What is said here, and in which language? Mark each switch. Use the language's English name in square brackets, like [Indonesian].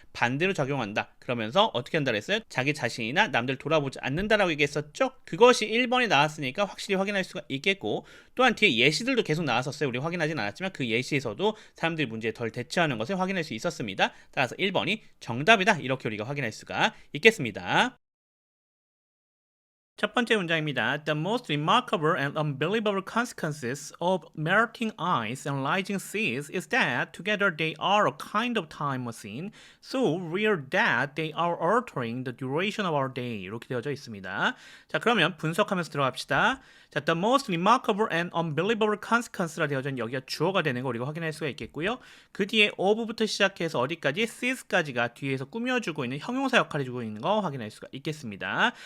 [Korean] 반대로 작용한다. 그러면서 어떻게 한다 그랬어요? 자기 자신이나 남들 돌아보지 않는다라고 얘기했었죠? 그것이 1번이 나왔으니까 확실히 확인할 수가 있겠고, 또한 뒤에 예시들도 계속 나왔었어요. 우리 확인하진 않았지만 그 예시에서도 사람들이 문제에 덜 대처하는 것을 확인할 수 있었습니다. 따라서 1번이 정답이다. 이렇게 우리가 확인할 수가 있겠습니다. 첫 번째 문장입니다. [English] The most remarkable and unbelievable consequences of melting ice and rising seas is that together they are a kind of time machine, so real that they are altering the duration of our day. [Korean] 이렇게 되어져 있습니다. 자, 그러면 분석하면서 들어갑시다. 자, [English] the most remarkable and unbelievable consequence [Korean] 라 되어져 있는 여기가 주어가 되는 거 우리가 확인할 수가 있겠고요. 그 뒤에 of부터 시작해서 어디까지? seas까지가 뒤에서 꾸며주고 있는 형용사 역할을 해주고 있는 거 확인할 수가 있겠습니다.